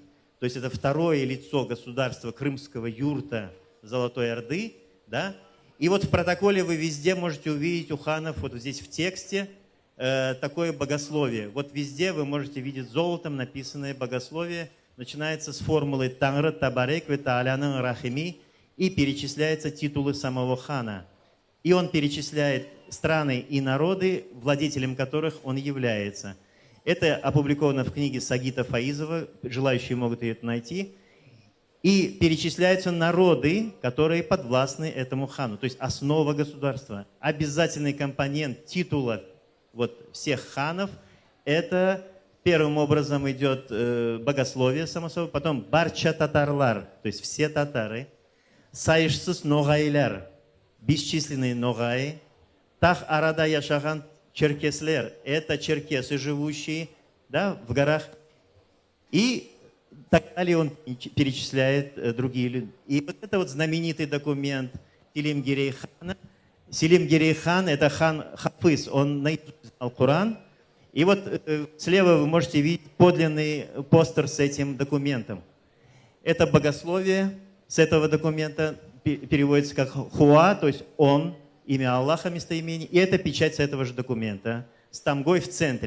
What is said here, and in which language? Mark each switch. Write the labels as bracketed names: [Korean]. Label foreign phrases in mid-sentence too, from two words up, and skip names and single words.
[Russian] То есть это второе лицо государства крымского юрта Золотой Орды. Да? И вот в протоколе вы везде можете увидеть у ханов, вот здесь в тексте, такое богословие. Вот везде вы можете видеть золотом написанное богословие. Начинается с формулы [Crimean Tatar] «Тангра табарек ве тааляның рахими» [Russian] и перечисляются титулы самого хана. И он перечисляет страны и народы, владетелем которых он является. Это опубликовано в книге Сагита Фаизова, желающие могут ее найти. И перечисляются народы, которые подвластны этому хану, то есть основа государства. Обязательный компонент титула вот, всех ханов – это первым образом идет богословие, само собой, потом [Crimean Tatar] барча татарлар, [Russian] то есть все татары, [Crimean Tatar] сайшсыз ноғайлар, [Russian] бесчисленные ноғаи, [Crimean Tatar] тах арада яшаган черкеслер, [Russian] это черкесы, живущие, да, в горах, и так далее он перечисляет другие люди. И вот это вот знаменитый документ Селим-Гирей хана. Селим-Гирей хан – это хан Хафыз, он наизусть знал Коран. И вот слева вы можете видеть подлинный постер с этим документом. Это богословие с этого документа переводится как «хуа», то есть «он», имя Аллаха, местоимение. И это печать с этого же документа с тамгой в центре.